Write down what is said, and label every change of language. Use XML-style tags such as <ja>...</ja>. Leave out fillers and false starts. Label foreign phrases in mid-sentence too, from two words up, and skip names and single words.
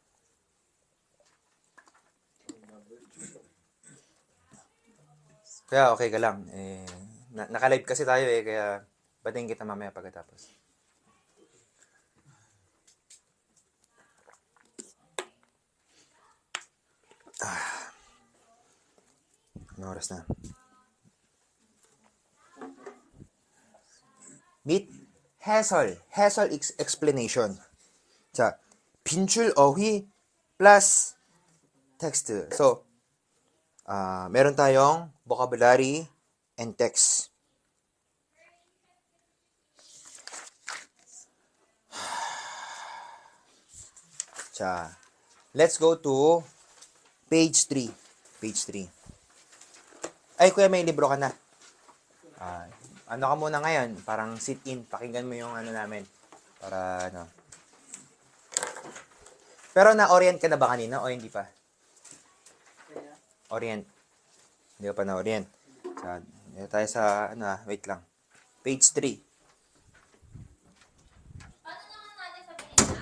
<tl>Kaya okay ka lang. Naka-live kasi tayo kaya batiin kita mamaya pagkatapos. Ano oras na?</tl> <ko>및 해설. 해설 explanation. 자, 빈줄 어휘</ko> <en>plus text.</en> <tl>So, meron tayong</tl> <en>vocabulary and text. 자, let's go to page 3. Page 3.</en> <tl>Ay, kuya, may libro ka na. Ano ka muna ngayon? Parang sit-in. Pakinggan mo yung ano namin. Para, Pero na-orient ka na ba kanina o hindi pa? Orient. Hindi ka pa na-orient. Tayo sa, wait lang. Page 3. Paano naman natin sabihin na?</tl>